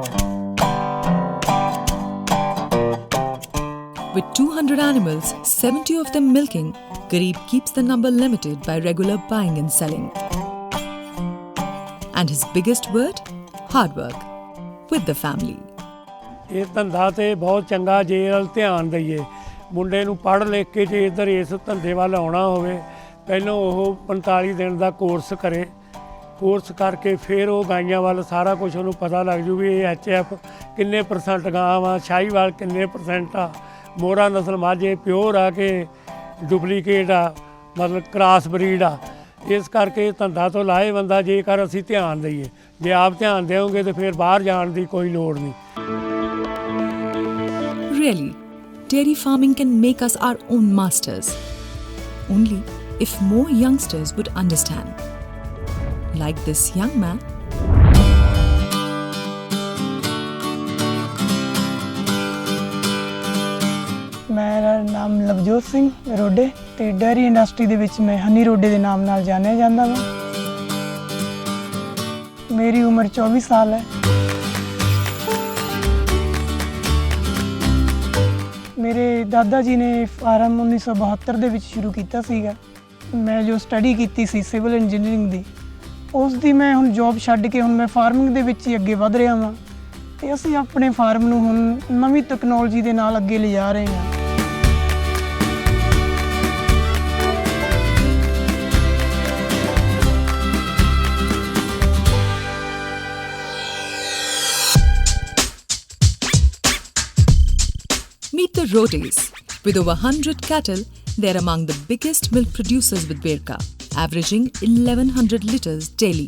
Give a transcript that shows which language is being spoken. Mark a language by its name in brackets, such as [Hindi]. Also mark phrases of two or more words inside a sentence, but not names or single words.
[English] With 200 animals, 70 of them milking, Garib keeps the number limited by regular buying and selling. And his biggest word? Hard work. With the family. [Punjabi] ਇਹ ਧੰਦਾ ਤੇ ਬਹੁਤ ਚੰਗਾ ਜੇ ਵੱਲ ਧਿਆਨ ਦਈਏ। ਮੁੰਡੇ ਨੂੰ ਪੜ੍ਹ ਲਿਖ ਕੇ ਜੇ ਇੱਧਰ ਇਸ ਧੰਦੇ ਵੱਲ ਆਉਣਾ ਹੋਵੇ, ਪਹਿਲਾਂ ਉਹ 45 ਦਿਨ ਦਾ ਕੋਰਸ ਕਰੇ। ਕੋਰਸ ਕਰਕੇ ਫਿਰ ਉਹ ਗਾਈਆਂ ਵੱਲ ਸਾਰਾ ਕੁਝ ਉਹਨੂੰ ਪਤਾ ਲੱਗ ਜੂ ਵੀ ਇਹ HF ਕਿੰਨੇ % ਗਾਂ ਵਾ, ਸ਼ਾਹੀਵਾਲ ਕਿੰਨੇ % ਆ, ਮੋਹਰਾ ਨਸਲ ਮਾਝੇ ਪਿਓਰ ਆ ਕਿ ਡੁਪਲੀਕੇਟ ਆ, ਮਤਲਬ [English] cross breed [Punjabi] ਆ। ਇਸ ਕਰਕੇ ਧੰਦਾ ਤੋਂ ਲਾਹੇ ਬੰਦਾ ਜੇਕਰ ਅਸੀਂ ਧਿਆਨ ਦਈਏ। ਜੇ ਆਪ ਧਿਆਨ ਦੇਵੋਗੇ ਤਾਂ ਫਿਰ ਬਾਹਰ ਜਾਣ ਦੀ ਕੋਈ ਲੋੜ ਨਹੀਂ। [English] Really, dairy farming can make us our own masters. Only if more youngsters would understand. Like this young man. [Punjabi] ਮੇਰਾ ਨਾਮ ਲਵਜੋਤ ਸਿੰਘ ਰੋਡੇ ਤੇ [English] dairy industry [Punjabi] ਦੇ ਵਿੱਚ ਮੈਂ ਹਨੀ ਰੋਡੇ ਦੇ ਨਾਮ ਨਾਲ ਜਾਣਿਆ ਜਾਂਦਾ ਹਾਂ। ਮੇਰੀ ਉਮਰ 24 ਸਾਲ ਹੈ। ਮੇਰੇ ਦਾਦਾ ਜੀ ਨੇ ਫਾਰਮ 1972 ਦੇ ਵਿੱਚ ਸ਼ੁਰੂ ਕੀਤਾ ਸੀਗਾ। ਮੈਂ ਜੋ ਸਟੱਡੀ ਕੀਤੀ ਸੀ [English] civil engineering [Punjabi] ਦੀ, ਉਸ ਦੀ ਮੈਂ ਹੁਣ ਜੌਬ ਛੱਡ ਕੇ ਹੁਣ ਮੈਂ ਫਾਰਮਿੰਗ ਦੇ ਵਿੱਚ ਹੀ ਅੱਗੇ ਵਧ ਰਿਹਾ ਹਾਂ ਤੇ ਅਸੀਂ ਆਪਣੇ ਫਾਰਮ ਨੂੰ ਹੁਣ ਨਵੀਂ ਟੈਕਨੋਲੋਜੀ ਦੇ ਨਾਲ ਅੱਗੇ ਲਿਜਾ ਰਹੇ ਹਾਂ। [English] Meet the Rodes. With over 100 cattle, they are among the biggest milk producers with Light-Verka, averaging 1100 liters daily.